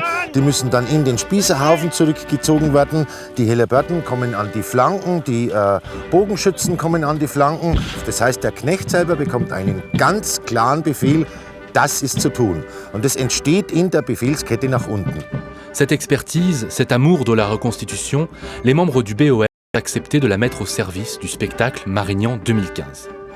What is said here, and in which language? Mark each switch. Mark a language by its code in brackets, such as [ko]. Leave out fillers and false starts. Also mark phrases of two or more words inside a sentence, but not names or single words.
[de] Die müssen dann in den Spießerhaufen zurückgezogen werden. Die Helleberten kommen an die Flanken, die Bogenschützen kommen an die Flanken. Das heißt, der Knecht selber bekommt einen ganz klaren Befehl, das ist zu tun. Und das entsteht in der Befehlskette nach unten. [fr] Cette expertise, cet amour de la reconstitution, les membres du BOR ont accepté de la mettre au service du spectacle Marignan 2015.